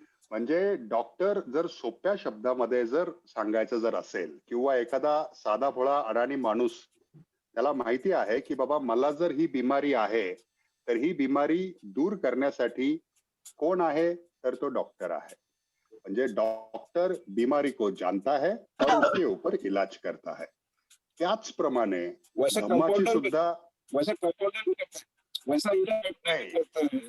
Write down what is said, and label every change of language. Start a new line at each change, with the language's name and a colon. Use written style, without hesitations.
Marathi: म्हणजे डॉक्टर जर सोप्या शब्दामध्ये जर सांगायचं जर असेल, किंवा एखादा साधा भोळा अडाणी माणूस, त्याला माहिती आहे की बाबा मला जर ही बिमारी आहे तर ही बिमारी दूर करण्यासाठी कोण आहे, तर तो डॉक्टर आहे.
Hindi: म्हणजे डॉक्टर बीमारी को जानता है और उसके ऊपर इलाज करता है.
Marathi: त्याचप्रमाणे धम्माची सुद्धा
Hindi: वैसा कंपाउंडर भी करता है, वैसा